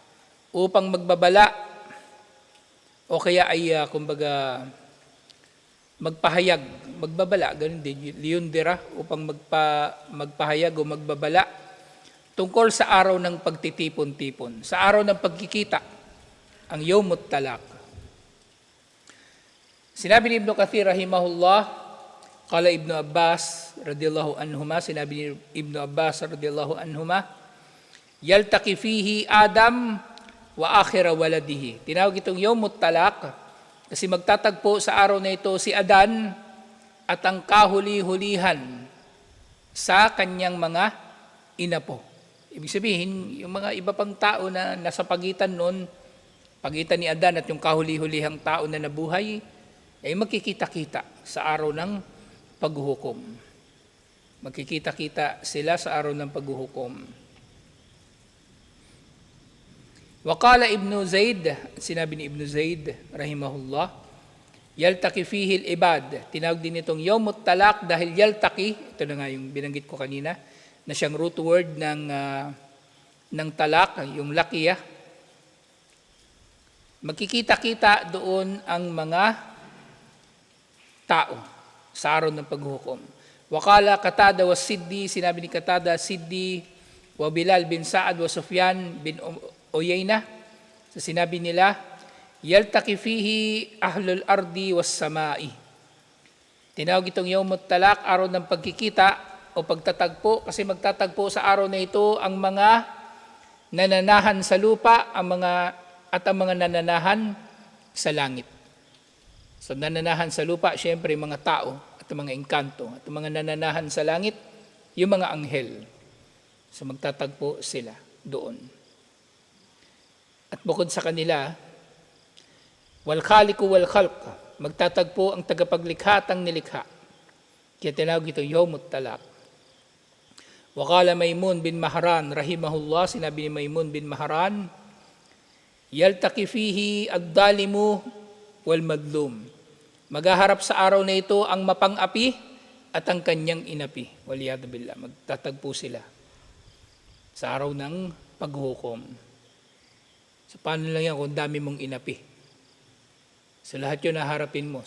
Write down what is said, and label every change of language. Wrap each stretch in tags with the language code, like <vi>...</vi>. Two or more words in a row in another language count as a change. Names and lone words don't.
<tl>upang magbabala o kaya ay kumbaga magpahayag, magbabala, ganun din, liyundira, upang magpahayag o magbabala tungkol sa araw ng pagtitipon-tipon, sa araw ng pagkikita, ang Yawmut Talaq. Sinabi ni Ibn Kathir rahimahullah,</tl> <ar>قال ابن عباس رضي الله عنهما,</ar> <tl>sinabi ni Ibn Abbas</tl> <ar>رضي الله عنهما يلتقي فيه آدم وآخر ولده.</ar> <tl>Tinawag itong Yawmut Talaq kasi magtatagpo sa araw na ito si Adan at ang kahuli-hulihan sa kanyang mga inapo. Ibig sabihin, yung mga iba pang tao na nasa pagitan noon, pagitan ni Adan at yung kahuli-hulihang tao na nabuhay, ay magkikita-kita sa araw ng paghuhukom. Magkikita-kita sila sa araw ng paghuhukom.</tl> <ar>وقال ابن زيد,</ar> <tl>sinabi ni</tl> <ar>Ibn Zaid, رحمه الله يلتقي فيه العباد.</ar> <tl>Tinawag din itong Yawmut Talaq dahil yaltaqi, ito na nga yung binanggit ko kanina, na siyang root word ng talaq, yung laqiyah. Magkikita-kita doon ang mga tao sa araw ng paghuhukom.</tl> <ar>وقال قتادة والسدي,</ar> <tl>sinabi ni</tl> <ar>Qatada, Siddi, وبلال بن سعد وسفيان بن عيينة,</ar> <tl>so sinabi nila,</tl> <ar>يلتقي فيه أهل الأرض والسماء.</ar> <tl>Tinawag itong Yawmut Talaq, araw ng pagkikita o pagtatagpo, kasi magtatagpo sa araw na ito ang mga nananahan sa lupa, ang mga nananahan sa langit. So nananahan sa lupa, syempre mga tao at mga engkanto, at mga nananahan sa langit, yung mga anghel. So magtatagpo sila doon. At bukod sa kanila,</tl> <ar>والخالق والخلق,</ar> <tl>magtatagpo ang tagapaglikha at ang nilikha. Kaya tinawag ito Yawmut Talaq.</tl> <ar>وقال ميمون بن مهران رحمه الله,</ar> <tl>sinabi ni</tl> <ar>Maymun bin Mahran, يلتقي فيه الظالم والمظلوم.</ar> <tl>Maghaharap sa araw na ito ang mapang-api at ang kanyang inapi.</tl> <ar>والعياذ بالله,</ar> <tl>magtatagpo sila sa araw ng paghuhukom. So paano lang yan kung dami mong inapi? So lahat yun naharapin mo.</tl>